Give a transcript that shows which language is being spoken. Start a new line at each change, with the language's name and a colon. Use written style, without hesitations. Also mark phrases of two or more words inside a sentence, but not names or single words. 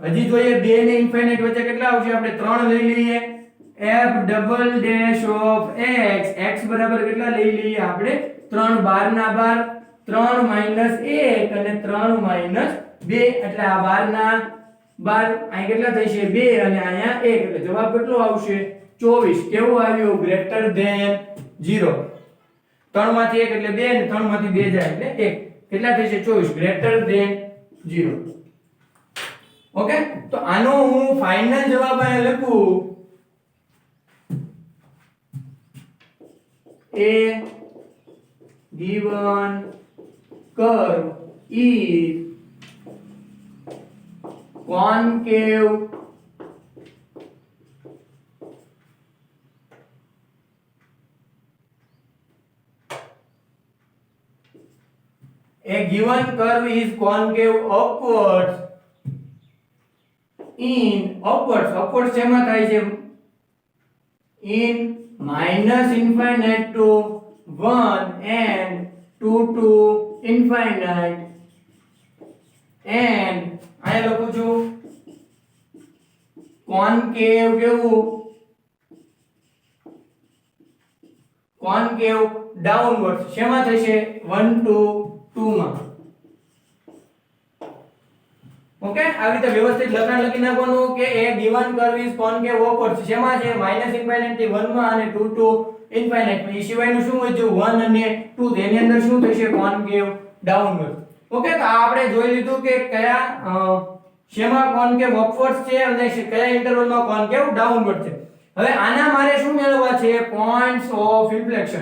Gujarati: હજી જોઈએ 2 ને ઇન્ફિનિટ વચ્ચે કેટલા આવશે આપણે 3 લઈ લઈએ f
English: double dash of
Gujarati: x x બરાબર કેટલા લઈ લઈએ આપણે 3 12 ના 12 3 -1 અને 3 2 એટલે આ 12 ના 12 અહીં કેટલા થશે 2 અને અહીંયા 1 એટલે જવાબ કેટલો આવશે 24. કેવું આવ્યું
English: greater than
Gujarati: 0. 3 માંથી 1 એટલે 2 અને 3 માંથી 2 જાય એટલે 1 કેટલા થશે 24
English: greater than
Gujarati: 0. ઓકે, તો આનો હું ફાઇનલ જવાબ અહીંયા લખું
English: a given curve is concave a given curve is concave upwards in upwards
Gujarati: શેમાં થાય છે
English: in -∞ to 1 and 2 to infinite
Gujarati: and આયા લખું છું કોન્કેવ કેવું
English: concave downward
Gujarati: શેમાં થશે 1 to 2 માં. ઓકે, આવી રીતે વ્યવસ્થિત લખાણ લખી નાખવાનું કે
English: a given curve is concave upwards
Gujarati: શેમાં છે -∞ થી 1 માં અને 2
English: to infinite.
Gujarati: એ સિવાયનું શું વધ્યું 1 અને 2 તેની અંદર શું થશે
English: concave downward.
Gujarati: ઓકે, તો આ આપણે જોઈ લીધું કે કયા શેમાં
English: concave upward
Gujarati: છે અને કયા ઇન્ટરવલમાં
English: concave downward
Gujarati: છે. હવે આના મારે શું મેળવવા છે
English: points of inflection.